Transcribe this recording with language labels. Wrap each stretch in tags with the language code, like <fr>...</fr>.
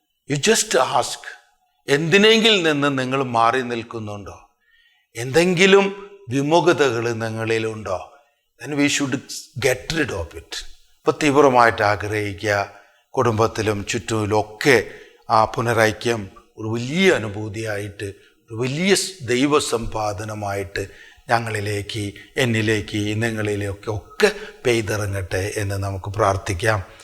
<en>you just ask,</en> <ml>എന്തിനെങ്കിലും നിന്ന് നിങ്ങൾ മാറി നിൽക്കുന്നുണ്ടോ? എന്തെങ്കിലും വിമുഖതകൾ നിങ്ങളിലുണ്ടോ?</ml> <en>then we should get rid of it.</en> <ml>ഇപ്പോൾ തീവ്രമായിട്ട് ആഗ്രഹിക്കുക, കുടുംബത്തിലും ചുറ്റുമിലൊക്കെ ആ പുനരൈക്യം ഒരു വലിയ അനുഭൂതിയായിട്ട്, ഒരു വലിയ ദൈവസമ്പാദനമായിട്ട് ഞങ്ങളിലേക്ക്, എന്നിലേക്ക്, നിങ്ങളിലേക്ക് പെയ്തിറങ്ങട്ടെ എന്ന് നമുക്ക് പ്രാർത്ഥിക്കാം.</ml>